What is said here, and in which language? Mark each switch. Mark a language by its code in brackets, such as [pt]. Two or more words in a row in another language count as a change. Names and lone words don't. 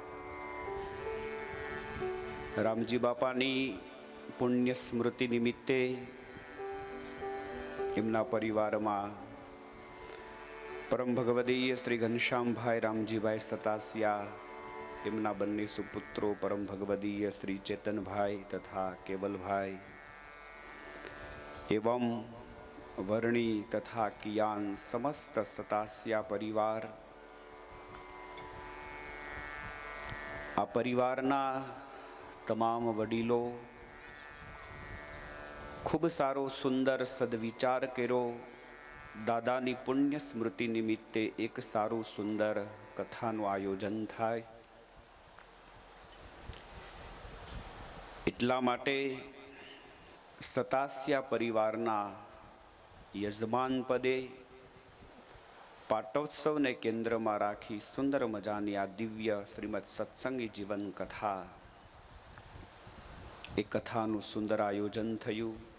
[gu] રામજી બાપાની પુણ્ય સ્મૃતિ નિમિત્તે એમના પરિવારમાં પરમ ભગવદીય શ્રી ઘનશ્યામભાઈ રામજીભાઈ સતાસિયા એમના બંને સુપુત્રો પરમ ભગવદીય શ્રી ચેતનભાઈ તથા કેવલભાઈ એવં વર્ણી તથા કિયાન સમસ્ત સતાસિયા પરિવાર આ પરિવારના તમામ વડીલો ખૂબ સારો સુંદર સદ્વિચાર કર્યો દાદાની પુણ્ય સ્મૃતિ નિમિત્તે એક સારું સુંદર કથાનું આયોજન થાય એટલા માટે સતાસિયા પરિવારના યજમાન પદે પાટોત્સવને કેન્દ્રમાં રાખી સુંદર મજાની આ દિવ્ય શ્રીમદ સત્સંગી જીવન કથા એ કથાનું સુંદર આયોજન થયું.